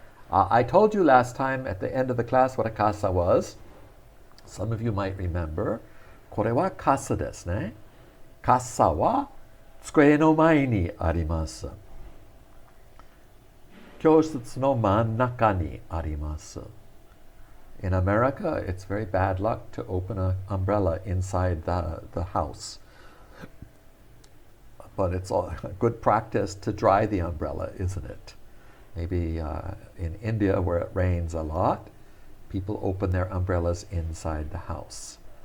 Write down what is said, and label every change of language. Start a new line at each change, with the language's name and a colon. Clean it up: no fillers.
English: I told you last time at the end of the class what a casa was. Some of you might remember.
Japanese: これは傘ですね。傘は机の前にあります。教室の真ん中にあります。
English: In America, it's very bad luck to open an umbrella inside the house. but it's a good practice to dry the umbrella, isn't it? Maybe in India, where it rains a lot, people open their umbrellas inside the house.